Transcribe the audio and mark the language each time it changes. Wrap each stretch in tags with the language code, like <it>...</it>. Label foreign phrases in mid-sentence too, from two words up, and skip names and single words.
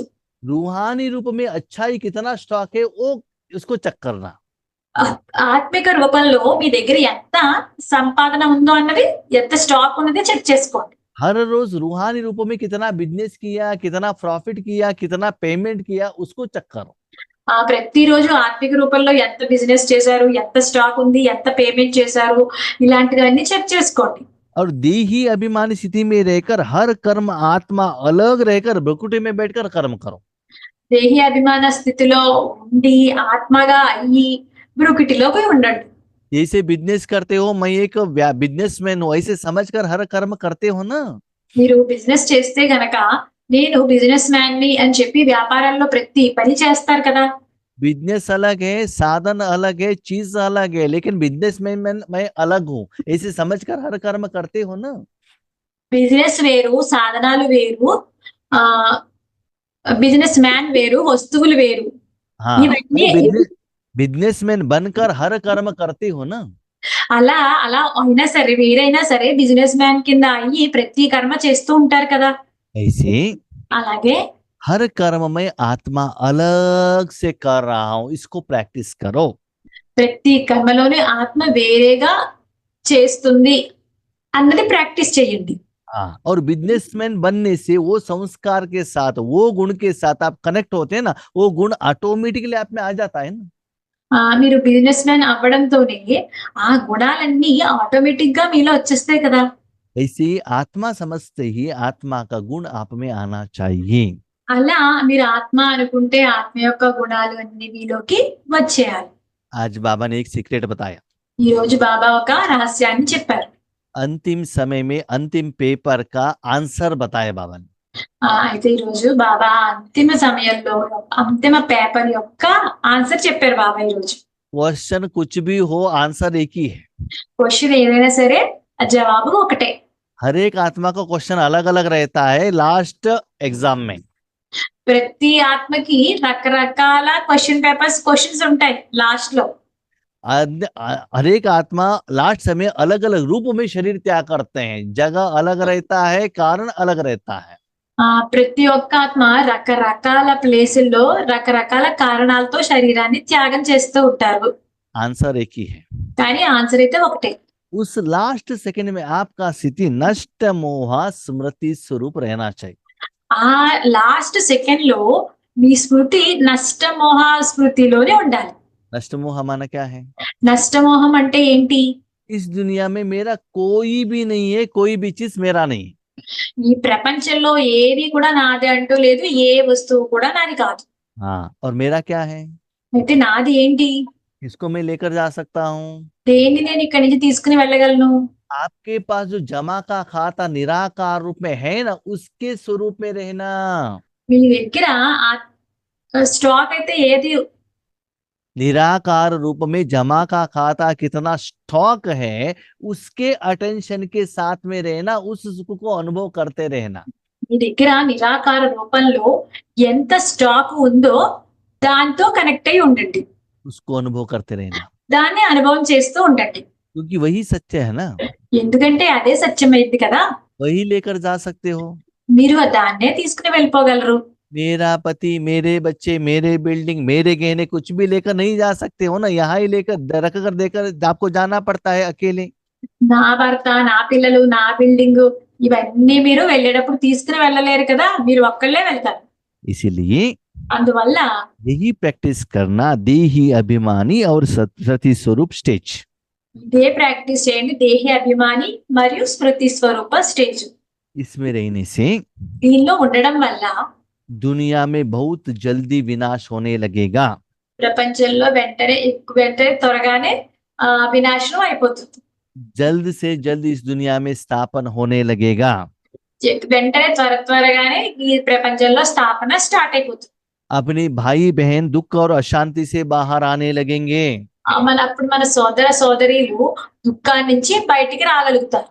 <hi>रूहानी रूप में अच्छाई कितना स्टॉक है वो उसको चेक करना।</hi> <te>ఆత్మిక రూపంలో మీ దగ్గర ఎంత సంపాదన ఉందో అన్నది, ఎంత స్టాక్ ఉన్నది చెక్ చేసుకోండి.</te> <hi>हर रोज रूहानी रूपों में कितना बिजनेस किया, कितना प्रॉफिट किया, कितना पेमेंट किया, उसको चेक करो।</hi> <te>ప్రతిరోజు ఆత్మిక రూపంలో ఎంత బిజినెస్ చేశారు, ఎంత స్టాక్ ఉంది, ఎంత పేమెంట్ చేశారు, ఇలాంటివన్నీ చెక్ చేసుకోండి.</te> <hi>और देही अभिमानी स्थिति में रहकर हर कर्म आत्मा अलग रहकर भ्रकुटी में बैठकर कर्म करो।</hi> <te>దేహి అభిమాన స్థితిలో ఉండి ఆత్మగా అయ్యి బ్రుకిటిలో పోయి ఉండండి.</te> <hi>जैसे बिजनेस करते हो, मैं एक बिजनेसमैन हूँ, ऐसे समझकर हर कर्म करते हो ना।</hi> <te>మీరు బిజినెస్ చేస్తే గనక నేను</te> <en>business man</en> <te>ని అని చెప్పి వ్యాపారాల్లో ప్రతి పని చేస్తారు కదా.</te> <hi>बिजनेस अलग है, साधन अलग है, चीज अलग है, लेकिन बिजनेसमैन मैं अलग हूँ, ऐसे समझकर हर कर्म करते हो ना।</hi> <te>బిజినెస్ వేరు, సాధనాలు వేరు, ఆ</te> <en>business man</en> <te>వేరు, వస్తువులు వేరు.</te> <hi>हाँ,</hi> <te>ఇవన్నీ</te> <hi>बिजनेसमैन बनकर हर कर्म करते हो ना।</hi> <te>అలా అలా అయినా సరే, వేరైనా సరే</te> <en>business man</en> <te>కింద అయ్యి ప్రతి కర్మ చేస్తూ ఉంటారు కదా.</te> <hi>ऐसे</hi> <te>అలాగే</te> <hi>हर कर्म में आत्मा अलग से कर रहा हूं, इसको प्रैक्टिस करो।</hi> <te>ప్రతి కర్మలోనే ఆత్మ వేరేగా చేస్తుంది అన్నది ప్రాక్టీస్ చేయండి.</te> <hi>हाँ, और बिजनेसमैन बनने से वो संस्कार के साथ, वो गुण के साथ आप कनेक्ट होते हैं ना, वो गुण ऑटोमेटिकली आप में आ जाता है ना।</hi> <te>మీరు</te> <en>business man</en> <te>అవ్వడంతోనే ఆ గుణాలన్నీ ఆటోమేటిక్ గా మీలో వచ్చేస్తాయి కదా.</te> <hi>ऐसे ही आत्मा समझते ही आत्मा का गुण आप में आना चाहिए।</hi> <te>అలా మీరు ఆత్మ అనుకుంటే ఆత్మ యొక్క గుణాలు అన్ని మీలోకి వచ్చేయాలి.</te> <hi>आज बाबा ने एक सीक्रेट बताया।</hi> <te>ఈ రోజు బాబా ఒక రహస్యాన్ని చెప్పారు.</te> <hi>अंतिम समय में अंतिम पेपर का आंसर बताया बाबा ने।</hi> <te>అయితే ఈ రోజు బాబా అంతిమ సమయంలో అంతిమ పేపర్ యొక్క ఆన్సర్ చెప్పారు బాబా ఈ రోజు.</te> <hi>क्वेश्चन कुछ भी हो, आंसर एक ही है।</hi> <te>క్వశ్చన్ ఏదైనా సరే ఆ జవాబు ఒకటే.</te> <hi>हर एक आत्मा का क्वेश्चन अलग अलग रहता है</hi> <en>last exam</en> <hi>में।</hi> <te>ప్రతి ఆత్మకి రకరకాల క్వశ్చన్స్ ఉంటాయి లాస్ట్ లో.</te> <hi>हर एक आत्मा लास्ट समय अलग अलग रूप में शरीर त्याग करते हैं, जगह अलग रहता है, कारण अलग रहता है।</hi> <te>ప్రతి ఒక్క ఆత్మ రకరకాల ప్లేసుల్లో రకరకాల కారణాలతో శరీరాన్ని త్యాగం చేస్తూ ఉంటారు.</te> <hi>आंसर एक ही है।</hi> <te>కానీ ఆన్సర్ అయితే ఒకటే.</te> <hi>उस</hi> <en>last second</en> <hi>में आपका स्थिति नष्ट मोह स्मृति स्वरूप रहना चाहिए।</hi> <te>ఆ</te> <en>last second</en> <te>లో మీ స్మృతి నష్టమోహ స్మృతిలోనే ఉండాలి.</te> <hi>नष्ट मोह माना क्या है?</hi> <te>నష్టమోహం అంటే ఏంటి?</te> <hi>इस दुनिया में मेरा कोई भी नहीं है, कोई भी चीज मेरा नहीं।</hi> <te>ఈ ప్రపంచంలో ఏది కూడా నాది అంటూ లేదు, ఏ వస్తువు కూడా నాది కాదు.</te> <hi>हाँ, और मेरा क्या है?</hi> <te>అయితే నాది ఏంటి?</te> <hi>इसको मैं लेकर जा सकता हूँ।</hi> <te>దేన్ని నేను ఇక్కడి నుంచి తీసుకుని వెళ్ళగలను?</te> <hi>आपके पास जो जमा का खाता निराकार रूप में है ना, उसके स्वरूप में रहना।</hi> <te>మీ దగ్గర స్టాక్ అయితే ఏది</te> <hi>निराकार रूप में जमा का खाता कितना स्टॉक है, उसके अटेंशन के साथ में रहना, उस सुख को अनुभव करते रहना।</hi> <te>మీ దగ్గర నిరాకార రూపంలో ఎంత స్టాక్ ఉందో దాంతో కనెక్ట్ అయి ఉండండి.</te> <hi>उसको अनुभव करते रहना,</hi> <te>దాన్ని అనుభవం చేస్తూ ఉండండి.</te> <hi>क्योंकि वही सत्य है ना।</hi> <te>ఎందుకంటే అదే సత్యమైంది కదా.</te> <hi>वही लेकर जा सकते हो।</hi> <te>మీరు దాన్నే తీసుకుని వెళ్ళిపోగలరు.</te> <hi>मेरा पति, मेरे बच्चे, मेरे बिल्डिंग, मेरे गहने कुछ भी लेकर नहीं जा सकते हो ना, यहाँ ही लेकर रख कर देकर आपको जाना पड़ता है अकेले।</hi> <te>నా భర్త, నా పిల్లలు, నా బిల్డింగ్ ఇవన్నీ మీరు వెళ్ళేటప్పుడు తీసుకుని వెళ్ళలేరు కదా, మీరు ఒక్కళ్ళే వెళ్తారు.</te> <hi>इसीलिए</hi> <te>అందువల్ల</te> <hi>यही प्रैक्टिस करना, देही अभिमानी और सती स्वरूप स्टेज।</hi> <te>ఇదే ప్రాక్టీస్ చేయండి. దేహి అభిమాని మరియు స్మృతి స్వరూప స్టేజ్.</te> <hi>इसमें रहने से</hi> <te>దీనిలో ఉండడం వల్ల</te> <hi>दुनिया में बहुत जल्दी विनाश होने लगेगा।</hi> <te>ప్రపంచంలో వెంటనే త్వరగానే వినాశనం అయిపోతుంది.</te> <hi>जल्द से जल्द इस दुनिया में स्थापन होने लगेगा।</hi> <te>వెంటనే త్వరగానే ఈ ప్రపంచంలో స్థాపన స్టార్ట్ అయిపోతుంది.</te> <hi>अपनी भाई बहन दुख और अशांति से बाहर आने लगेंगे।</hi> <te>అప్పుడు మన సోదర సోదరీలు దుఃఖాన్ని నుంచి బయటికి రాగలుగుతారు.</te>